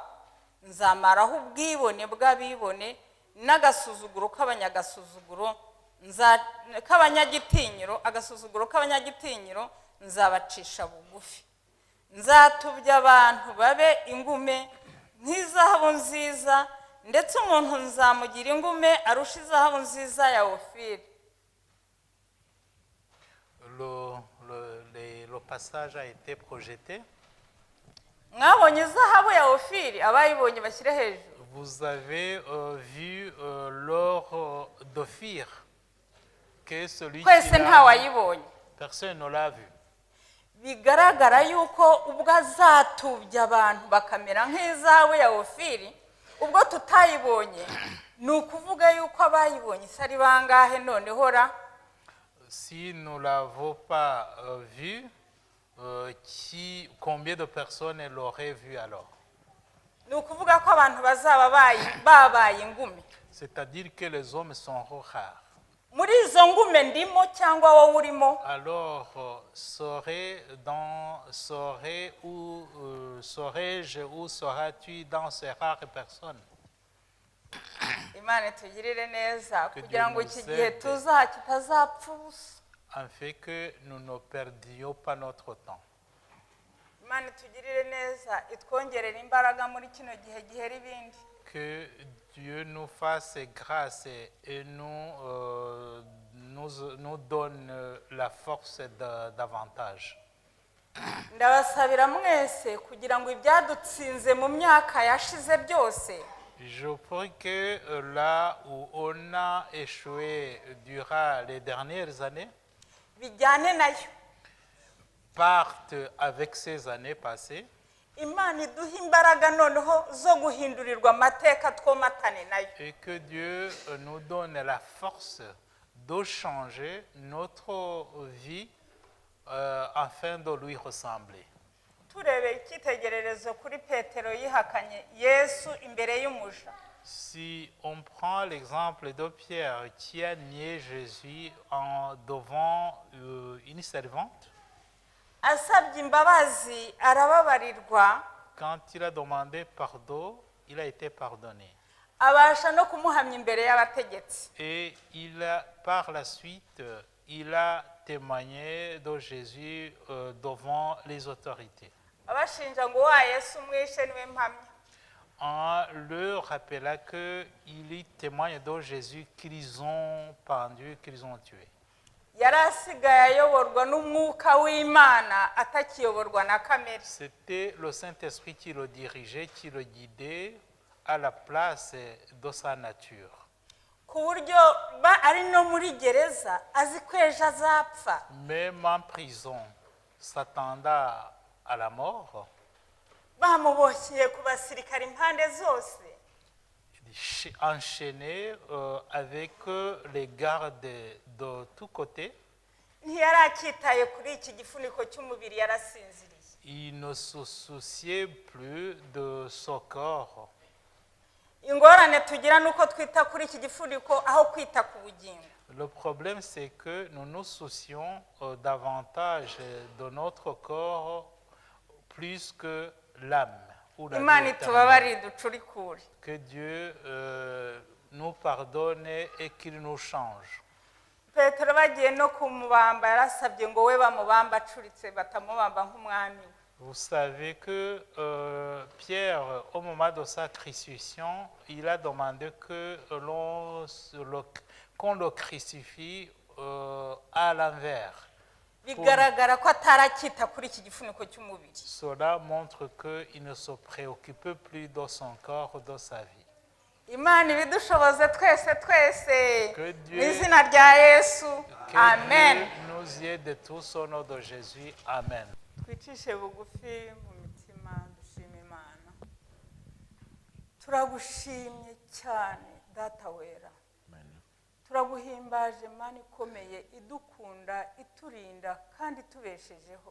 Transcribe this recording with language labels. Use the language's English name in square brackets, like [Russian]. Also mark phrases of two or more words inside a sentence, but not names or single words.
[Kinyarwanda] Nzamaraho ubwibone bw'abibone n'agasuzuguro k'abanyagasuzuguro, agasuzuguro k'abanyagitinyiro nzabacisha bugufi. Nzatubya abantu babe ingume nk'izahabu nziza, ndetse umuntu nzamugira ingume arusha izahabu nziza ya Ofiri. [French] Le passage a été projeté. [Kinyarwanda] Mwabonye izahabu ya Ofiri, abayibonye bashyire hejuru. [French] Vous avez vu l'or d'Ophir, que celui [Kinyarwanda] Kwese [French] qui [Kinyarwanda] nta [French] l'a vu, [Kinyarwanda] wayibonye. [French] personne ne l'a vu. [Kinyarwanda] Bigaragara yuko ubwo azatubya abantu bakamera nk'izahabu ya Ofiri, ubwo tutayibonye, ni ukuvuga yuko abayibonye isi ari bangahe noneho ra? [French] Si nous ne l'avons pas vu, combien de personnes l'auraient vu alors? [Kinyarwanda] Ni ukuvuga ko abantu bazaba babaye ingume. [French] C'est-à-dire que les hommes seront rares. [Kinyarwanda] Muri izo ngume ndimo cyangwa wowe urimo? [French] Alors, serais-je ou seras-tu dans ces rares personnes? [Kinyarwanda] Imana tugirire neza [French] Que [Kinyarwanda] kugira [French] Dieu [Kinyarwanda] ngo [French] nous [Kinyarwanda] iki gihe [French] aide. [Kinyarwanda] kitazapfa ubusa. [French] Afin que nous ne perdions pas notre temps. [Kinyarwanda] Imana tugirire neza itwongerera imbaraga muri kino gihe gihera ibindi. [French] Que Dieu nous fasse grâce et nous donne la force davantage. [Kinyarwanda] Ndabasabira mwese kugira ngo ibyadutsinze mu myaka yashize byose [French] Je prie que là où on a échoué durant les dernières années, [Kinyarwanda] bijyane nayo. [French] partent avec ces années passées. [Kinyarwanda] Imana iduha imbaraga noneho zo guhindurirwa amateka twomatane nayo. [French] Et que Dieu nous donne la force de changer notre vie afin de lui ressembler. [Kinyarwanda] Turebe icyitegererezo kuri Petero yihakanye Yesu imbere y'umuja. [French] Si on prend l'exemple de Pierre qui a nié Jésus devant une servante, [Kinyarwanda] Asabye imbabazi arababarirwa, [French] quand il a demandé pardon, il a été pardonné. [Kinyarwanda] abasha no kumuhamya imbere y'abategetsi. [French] Et par la suite, il a témoigné de Jésus devant les autorités. [Kinyarwanda] Abashinja ngo wa Yesu mwishe niwe mpamya. [French] En leur rappelant qu'il témoigne de Jésus qu'ils ont pendu, qu'ils ont tué. [Kinyarwanda] yari asigaye ayoborwa n'umwuka w'Imana atakiyoborwa na kamere. [French] C'était le Saint-Esprit qui le dirigeait, qui le guidait à la place de sa nature. [Kinyarwanda] ku buryo ari no muri gereza azi ko ejo azapfa. [French] Même en prison, s'attendant à la mort, [Kinyarwanda] bamuboshye ku basirikare impande zose, [French] enchaîné avec les gardes de tous côtés. [Kinyarwanda] ntiyari akitaye kuri iki gifuniko cy'umubiri, yarasinziriye. [French] Il ne se souciait plus de son corps. [Kinyarwanda] ingorane tugira nuko twita kuri iki gifuniko aho kwita ku bugingo. [French] Le problème, c'est que nous nous soucions davantage de notre corps plus que l'âme ou la vie [Kinyarwanda] Imana [French] éternelle. [Kinyarwanda] itubabarire ducurikure. [French] Que Dieu nous pardonne et qu'il nous change. [Kinyarwanda] petero bagiye no kumubamba yarasabye ngo we bamubamba acuritse batamubamba nk'umwami. [French] Vous savez que Pierre, au moment de sa crucifixion, il a demandé que qu'on le crucifie à l'envers. [Kinyarwanda] bigaragara ko atarakita kuri iki gifuniko cy'umubiri. [French] Cela montre qu'il ne se préoccupe plus de son corps, de sa vie. [Kinyarwanda] Imana ibidushoboze twese [French] Que [Kinyarwanda] mu [French] Dieu, [Kinyarwanda] izina rya Yesu. [French] que Amen. Dieu nous aide tous au nom de Jésus. Amen. [Kinyarwanda] twicishe bugufi mu mitima dushima Imana. turagushimye cyane data wera, turaguhimbaje Mana ikomeye idukunda iturinda kandi tubeshejeho.